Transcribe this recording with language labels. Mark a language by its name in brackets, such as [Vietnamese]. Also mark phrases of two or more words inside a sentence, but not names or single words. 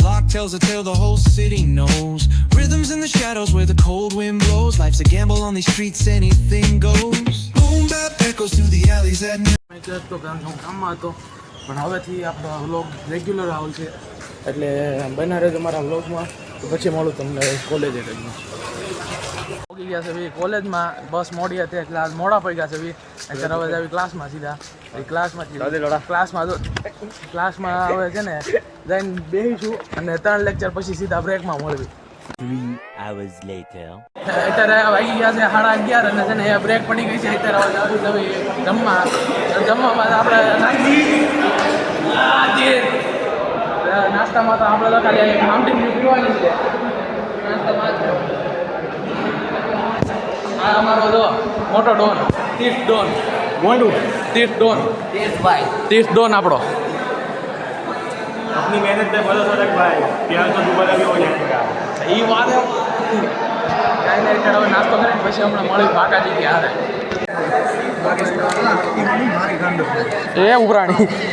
[English] tells a tale the whole city knows. Rhythms in the shadows where the cold wind blows. Life's a gamble on these streets, anything goes. Boom bap echoes through the alleys at night. [Gujarati] તો કામમાં હતો પણ હવેથી આપણો વ્લોગ રેગ્યુલર આવશે એટલે બના રહેજો મારા વ્લોગમાં તો પછી મળું તમને કોલેજ એટેજમાં પહોંચી ગયા છે ભાઈ કોલેજમાં બસ મોડી હતી એટલે આજ મોડા પડી ગયા છે ભાઈ અત્યારે હવે આવી ક્લાસમાં સીધા એ ક્લાસમાં હવે છે ને જઈને બેસીશું અને 3 લેક્ચર પછી સીધા બ્રેકમાં મળવી [English] 3 hours later. [Gujarati] અત્યારે વાગી ગયા છે 11:30 અને છે ને એ બ્રેક પડી ગઈ છે અત્યારે હવે જમવા બાદ આપણે નાસ્તામાં તો આપણે તો ખાલી માઉન્ટેન વ્યૂ પીવાની છે નાસ્તામાં આ અમારો જો મોટો ડોન તીર્થ ડોન તીર્થ ડોન આપણો [Hindi] अपनी मेहनत पे भरोसा रख भाई प्यार तो दोबारा भी हो जाएगा [Gujarati] એ વાત કાંઈ નહીં અત્યારે હવે નાસ્તો કરીને પછી હમણાં મળી બાકાજી કે હારે એ ઉપરાણી